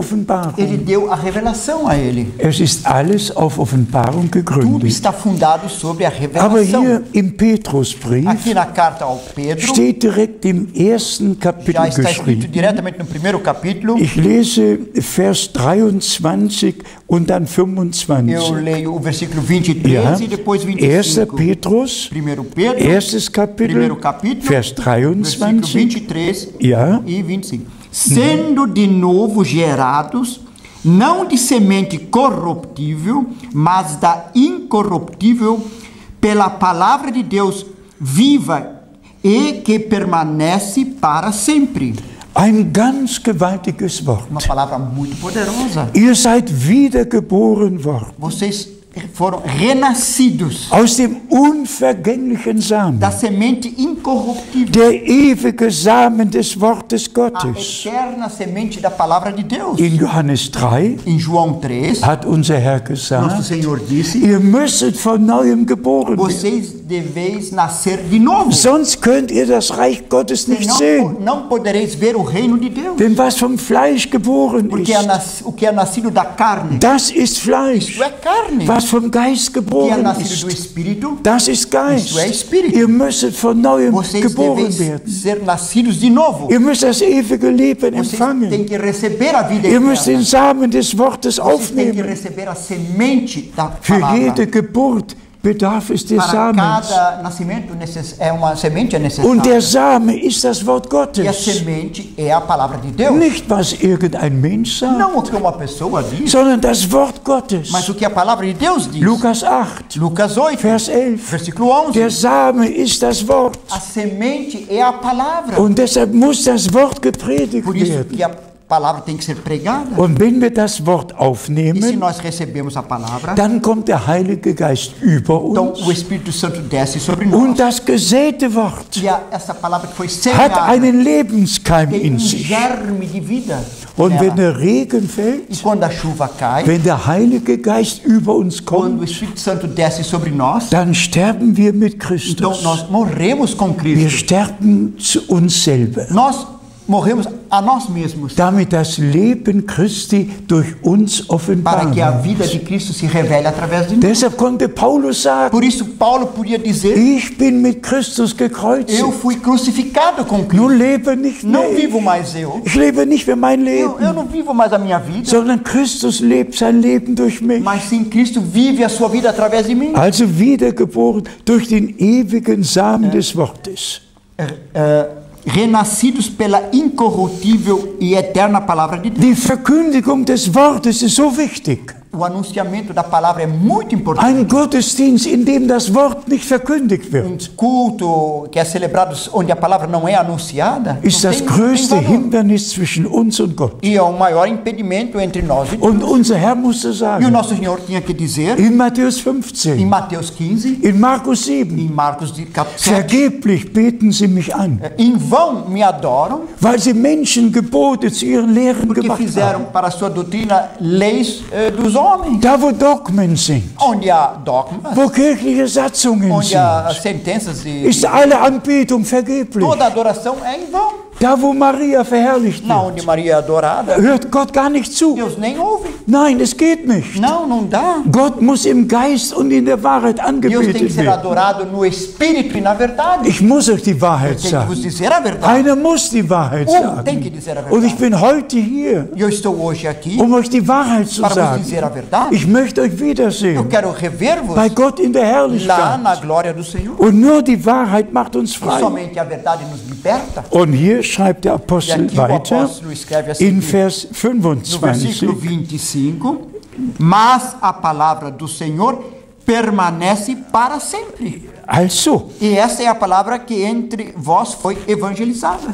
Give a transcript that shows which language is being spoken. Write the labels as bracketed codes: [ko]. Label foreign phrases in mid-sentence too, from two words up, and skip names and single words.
[de] Offenbarung. [pt] deu a revelação a ele. [de] Es ist alles auf Offenbarung [pt] Tudo [de] gegründet. [pt] está fundado sobre a [de] Aber [pt] revelação. [de] hier im Petrusbrief [pt] Aqui na carta ao Pedro, [de] steht direkt im ersten [pt] já [de] Kapitel [pt] está escrito [de] geschrieben. [pt] diretamente no primeiro capítulo. [de] Ich lese Vers 23 und dann [pt] Eu 25. leio o versículo 23 [de] Ja, [pt] e depois [de] 1. 25. Petrus, [pt] Primeiro Pedro, [de] erstes Kapitel, [pt] primeiro capítulo, [de] Vers [pt] versículo 23. 23 [de] Ja, [pt] e 25. Sendo de novo gerados, não de semente corruptível, mas da incorruptível, pela palavra de Deus viva e que permanece para sempre. [de] ein ganz gewaltiges Wort. [pt] Uma palavra muito poderosa. [de] Ihr seid wiedergeboren worden [pt] Vocês foram renascidos [de] aus dem unvergänglichen Samen, [pt] da semente incorruptível, [de] der ewige Samen des Wortes [pt] a [de] Gottes. [pt] eterna semente da palavra de Deus. [de] In Johannes 3 [pt] Em João 3, [de] hat unser Herr [pt] nosso [de] gesagt, [pt] Senhor disse: [de] ihr müsstet von neuem geboren werden. [pt] vocês deveis nascer de novo. [de] Sonst könnt ihr das Reich Gottes nicht sehen. [pt] Não podereis ver o reino de Deus. [de] Denn was vom Fleisch geboren [pt] Porque [de] ist, [pt] o que é nascido da carne, [de] das ist Fleisch. [pt] isso é carne. [de] Was vom Geist [pt] O que é [de] geboren [pt] nascido do [de] ist, [pt] Espírito, [de] das ist Geist. [pt] isso é Espírito. [de] Ihr müsstet von neuem [pt] Vocês [de] geboren [pt] deveis [de] werden. [pt] ser nascidos de novo. [de] Ihr müsst das ewige Leben [pt] Vocês [de] empfangen. [pt] têm que receber a vida [de] Ihr müsst den [pt] eterna. [de] Samen des Wortes [pt] Vocês têm que [de] aufnehmen. [pt] receber a semente da [de] Für [pt] palavra. [de] jede Geburt bedarf es des [pt] Para [de] Samens. [pt] cada nascimento é uma semente é necessária. [de] Und der Same ist das Wort [pt] E a [de] Gottes. [pt] semente é a palavra de Deus. [de] Nicht, was irgendein Mensch sagt, [pt] Não o que uma pessoa diz, [de] sondern das Wort Gottes. [pt] mas o que a palavra de Deus diz. [de] Lukas 8, [pt] Lucas 8, [de] Vers 11. [pt] versículo 11. [de] Der Same ist das Wort. [pt] A semente é a palavra. [de] Und deshalb muss das Wort gepredigt [pt] Por isso [de] werden. [pt] que a palavra tem que ser pregada. [de] Und wenn wir das Wort [pt] E se [de] aufnehmen, [pt] nós recebemos a palavra, [de] dann kommt der Heilige Geist über [pt] então [de] uns. [pt] o Espírito Santo desce sobre [de] Und [pt] nós. [de] das gesäte Wort [pt] E essa palavra que foi [de] hat [pt] semeada [de] einen Lebenskeim [pt] tem [de] in sich. [pt] germe de vida. [de] Und wenn [pt] nela. [de] der Regen [pt] E [de] fällt, [pt] quando a chuva cai, [de] wenn der Heilige Geist über uns [pt] quando o [de] kommt, [pt] Espírito Santo desce sobre nós, [de] dann sterben wir mit [pt] então [de] Christus. [pt] nós morremos com [de] Wir [pt] Cristo. [de] sterben zu uns selber. [pt] Nós morremos a nós mesmos, [de] damit das Leben Christi durch uns [pt] para [de] offenbar [pt] que a [de] wird. [pt] vida de Cristo se revele através de nós. [de] Deshalb konnte Paulus sagen, [pt] Por isso Paulo podia dizer: [de] ich bin mit Christus gekreuzigt. [pt] eu fui crucificado com [de] Nun [pt] Cristo. [de] lebe nicht mehr [pt] Não [de] ich. [pt] vivo mais eu. [de] Ich lebe nicht mehr mein Leben, [pt] Eu não vivo mais a minha vida, [de] sondern Christus lebt sein Leben durch mich. [pt] mas sim Cristo vive a sua vida através de mim. [de] Also wiedergeboren durch den ewigen Samen des Wortes. [pt] Renascidos pela incorruptível e eterna palavra de Deus. [de] Die Verkündigung des Wortes ist so wichtig. [pt] O anunciamento da palavra é muito importante. [de] Ein Gottesdienst, in dem das Wort nicht verkündigt wird, [pt] Culto que é celebrado onde a palavra não é anunciada [de] ist [pt] não [de] das [pt] tem [de] größte [pt] valor. [de] Hindernis zwischen uns und Gott. [pt] E é o maior impedimento entre nós e Deus. [de] Und unser Herr musste [pt] E o [de] sagen, [pt] nosso Senhor tinha que dizer [de] in Matthäus [pt] em 15, Mateus 15, [de] in Markus 7, [pt] em Marcos 7, [de] vergeblich beten sie mich an, [pt] em vão me adoram, [de] weil sie Menschengebote zu ihren Lehren [pt] porque [de] gemacht [pt] fizeram [de] haben. [pt] para a sua doutrina leis dos homens, [de] Da, wo Dogmen sind, [pt] onde há dogmas, [de] wo kirchliche Satzungen [pt] onde há [de] sind, [pt] sentenças [de] ist alle Anbetung vergeblich. [pt] toda adoração é em vão. [de] Da, wo Maria verherrlicht [pt] Na onde [de] wird, [pt] Maria é adorada, [de] hört Gott gar nicht zu. [pt] Deus nem ouve. [de] Nein, es geht nicht. [pt] Não, não dá. [de] Gott muss im Geist und in der Wahrheit [pt] Deus tem que [de] angebetet [pt] ser [de] werden. [pt] adorado no Espírito e na verdade. [de] Ich muss euch die Wahrheit [pt] Tem que vos [de] sagen. [pt] dizer a verdade. [de] Einer muss die Wahrheit [pt] Tem que [de] sagen. [pt] dizer a [de] Und ich [pt] verdade. [de] bin heute hier, [pt] E eu estou hoje aqui [de] um euch die Wahrheit zu [pt] para vos [de] sagen. [pt] dizer a verdade. [de] Ich möchte euch [pt] Eu [de] wiedersehen [pt] quero rever-vos [de] bei Gott in der [pt] lá na [de] Herrlichkeit. [pt] glória do Senhor. [de] Und nur die Wahrheit macht uns [pt] E [de] frei. [pt] somente a verdade nos liberta. [de] Und hier schreibt der [pt] E [de] Apostel [pt] aqui o [de] weiter [pt] apóstolo escreve assim, [de] in Vers [pt] no versículo 25. 25, mas a palavra do Senhor permanece para sempre. [de] Also, [pt] E essa é a palavra que entre vós foi evangelizada.